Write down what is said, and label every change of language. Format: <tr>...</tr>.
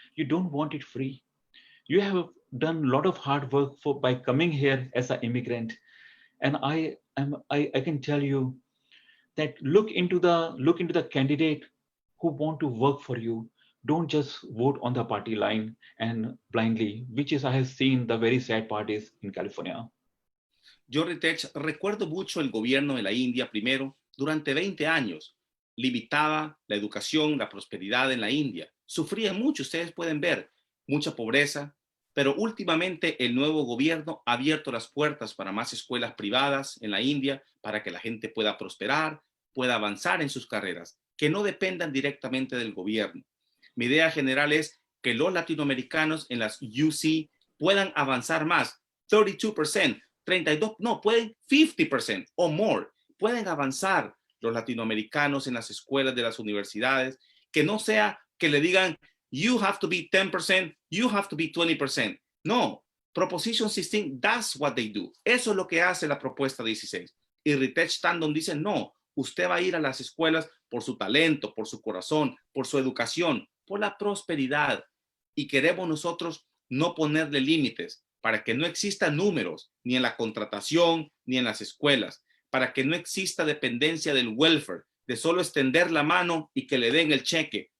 <en>You don't want it free. You have done a lot of hard work by coming here as an immigrant, and I can tell you that look into the candidate who want to work for you. Don't just vote on the party line and blindly, which is I have seen the very sad parties in California.</en> <es>Yo, Ritesh, recuerdo mucho el gobierno de la India primero, durante 20 años. Limitaba la educación, la prosperidad en la India. Sufría mucho, ustedes pueden ver, mucha pobreza, pero últimamente el nuevo gobierno ha abierto las puertas para más escuelas privadas en la India, para que la gente pueda prosperar, pueda avanzar en sus carreras, que no dependan directamente del gobierno. Mi idea general es que los latinoamericanos en las UC puedan avanzar más, 32%, 32%, no, pueden 50% o more, pueden avanzar los latinoamericanos en las escuelas de las universidades, que no sea que le digan,</es> <en>you have to be 10%, you have to be 20%. No, Proposition 16, that's what they do.</en> <es>Eso es lo que hace la propuesta 16. Y Ritesh Tandon dice, no, usted va a ir a las escuelas por su talento, por su corazón, por su educación, por la prosperidad. Y queremos nosotros no ponerle límites para que no existan números ni en la contratación ni en las escuelas, para que no exista dependencia del welfare, de solo extender la mano y que le den el cheque.</es>